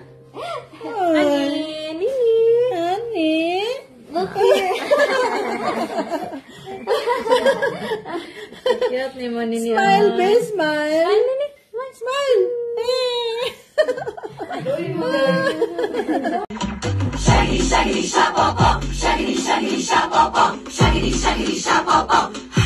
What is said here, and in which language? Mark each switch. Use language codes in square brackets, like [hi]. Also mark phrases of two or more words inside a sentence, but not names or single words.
[en] Honey. Look here. [sw] Cute ni mo nini. [en] Smile, babe, smile. Smile. Shaggy, shaggy, shabba, shaggy, shaggy, shabba, shaggy, shaggy, shabba.